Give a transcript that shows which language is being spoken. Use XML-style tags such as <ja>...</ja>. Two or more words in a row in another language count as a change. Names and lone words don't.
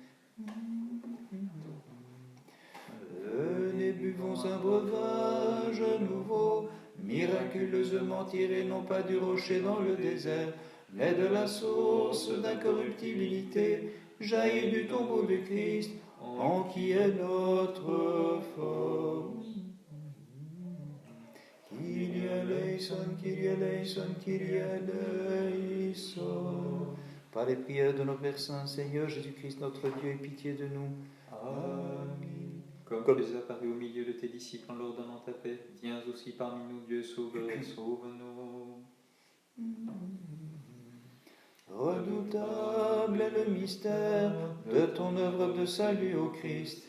<fr>Venez, buvons un breuvage nouveau, miraculeusement tiré non pas du rocher dans le désert, mais de la source d'incorruptibilité, jaillit du tombeau de Christ, en qui est notre force.</fr> <el>Κύριε ελέησον, Κύριε ελέησον, Κύριε ελέησον.</el> <fr>Par les prières de nos Pères Saints, Seigneur Jésus-Christ, notre Dieu, aie pitié de nous. Amen. Comme tu es apparu au milieu de tes disciples en leur donnant ta paix, viens aussi parmi nous, Dieu sauveur, et sauve-nous. Redoutable est le mystère de ton œuvre de salut, ô Christ.</fr>